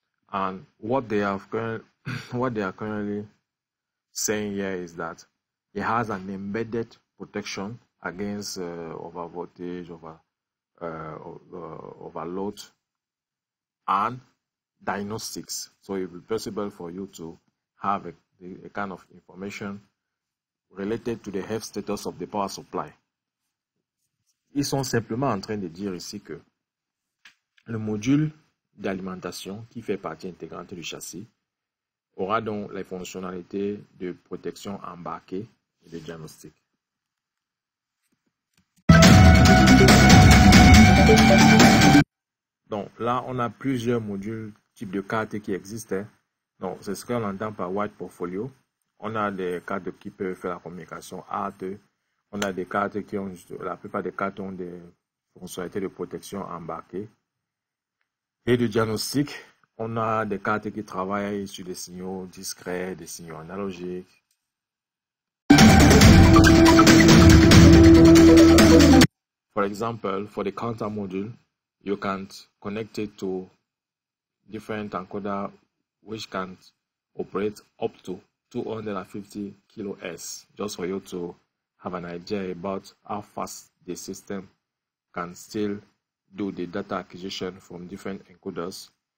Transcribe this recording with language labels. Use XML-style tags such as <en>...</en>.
<en>And what they are currently saying here is that it has an embedded protection against over voltage, overload, and diagnostics. So it will be possible for you to have a kind of information related to the health status of the power supply.</en> <fr>Ils sont simplement en train de dire ici que le module d'alimentation qui fait partie intégrante du châssis aura donc les fonctionnalités de protection embarquée et de diagnostic. Donc là, on a plusieurs modules, types de cartes qui existent. Donc c'est ce qu'on entend par Wide Portfolio. On a des cartes qui peuvent faire la communication hard. On a des cartes qui ont, la plupart des cartes ont des fonctionnalités de protection embarquées et de diagnostic. On a des cartes qui travaillent sur des signaux discrets, des signaux analogiques.</fr> <en>For example, for the counter module, you can connect it to different encoder which can operate up to 250 kHz, just for you to have an idea about how fast the system can still do the data acquisition from different encoders.</en>